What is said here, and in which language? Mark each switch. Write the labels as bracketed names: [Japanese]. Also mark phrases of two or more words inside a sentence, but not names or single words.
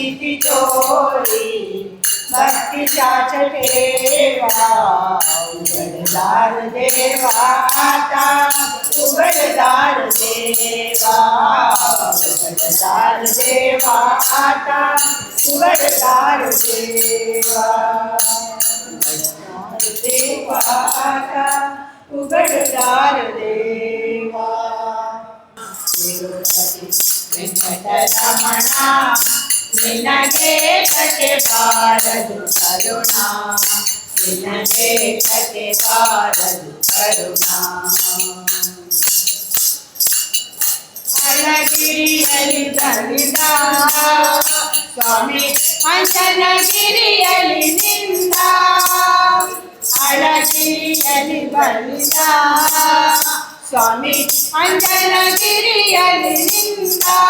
[Marathi] तिजोरी भक्तीच्याच ठेवा उघडदार देवा आता उघडदार देवा उघडदार देवा आता उघडदार देवा उघडदार देवा आता उघडदार देवा [Kannada] ತಿರುಪತಿ ವೆಂಕಟರಮಣ ನಿನಗೆ ಕತೆ ಬಾರದು ಕರುಣ ನಿನಗೆ ಕತೆ ಬಾರದು ಕರುಣ ಅಳಗಿರಿಯಲ್ಲಿ ಬಂದ ಸ್ವಾಮಿ ಅಂಜನಗಿರಿಯಲ್ಲಿ ನಿಂದ ಅಳಗಿರಿಯಲ್ಲಿ ಬಂದ ಸ್ವಾಮಿ ಅಂಜನಗಿರಿಯಲ್ಲಿ ನಿಂದ